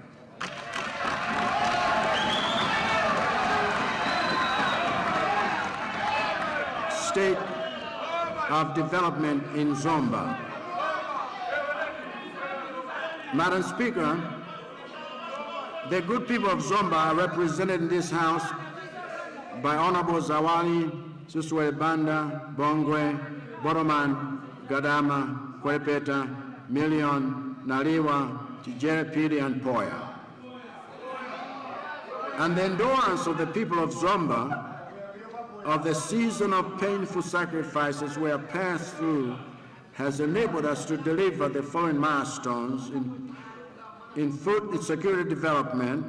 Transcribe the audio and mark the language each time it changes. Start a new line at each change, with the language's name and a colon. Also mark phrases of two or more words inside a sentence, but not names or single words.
English: State of development in Zomba. Madam Speaker, the good people of Zomba are represented in this House by Honorable Zawali, Suswe Banda, Bongwe, Boroman, Gadama, Kwepeta, Million, Naliwa, Tijere Pili, and Poya. And the endurance of the people of Zomba of the season of painful sacrifices we have passed through has enabled us to deliver the following milestones in food security development.